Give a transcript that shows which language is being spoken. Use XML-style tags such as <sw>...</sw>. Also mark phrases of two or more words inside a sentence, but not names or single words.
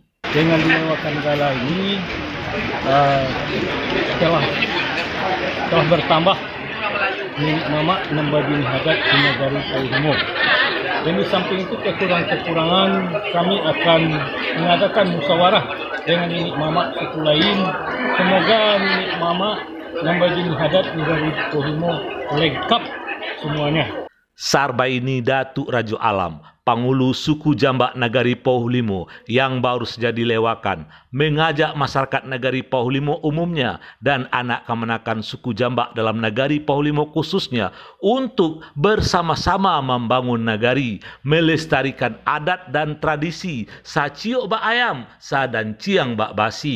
<id>Dengan dilewakan gala ini telah bertambah ninik mama dan bajini adat di Nagari Pauhlimo. Dan di samping itu kekurangan kami akan mengadakan musyawarah dengan ninik mama suku lain. Semoga ninik mama dan bajini adat Nagari Pauhlimo lengkap semuanya. Sarbaini Datuk Rajo Alam, Pangulu suku Jambak Nagari Pauhlimo yang baru saja dilewakan, mengajak masyarakat Nagari Pauhlimo umumnya dan anak kemenakan suku Jambak dalam Nagari Pauhlimo khususnya untuk bersama-sama membangun nagari, melestarikan adat dan tradisi</id> <min>saciok bak ayam, sa dan ciang bak basi.</min>